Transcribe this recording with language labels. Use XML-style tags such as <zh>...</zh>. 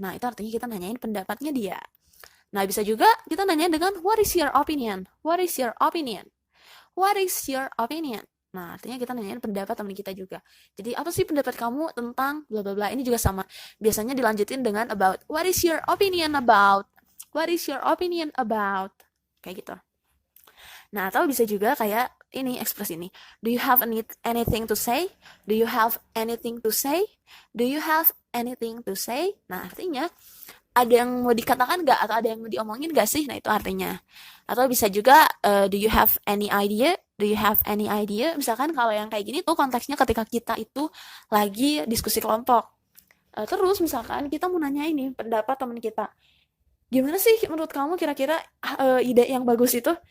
<id>Nah, itu artinya kita nanyain pendapatnya dia. Nah, bisa juga kita nanyain dengan</id> <en>what is your opinion? What is your opinion? What is your opinion?</en> <id>Nah, artinya kita nanyain pendapat teman kita juga. Jadi, apa sih pendapat kamu tentang bla bla bla? Ini juga sama. Biasanya dilanjutin dengan about.</id> <en>What is your opinion about? What is your opinion about?</en> <id>Kayak gitu. Nah, atau bisa juga kayak ini, ekspresi ini.</id> <en>Do you have anything to say? Do you have anything to say? Do you have anything to say?</en> <id>Nah, artinya ada yang mau dikatakan nggak atau ada yang mau diomongin nggak sih? Nah itu artinya. Atau bisa juga</id> <en>do you have any idea? Do you have any idea?</en> <id>Misalkan kalau yang kayak gini tuh konteksnya ketika kita itu lagi diskusi kelompok. Terus misalkan kita mau nanya ini pendapat teman kita. Gimana sih menurut kamu kira-kira ide yang bagus itu?</id>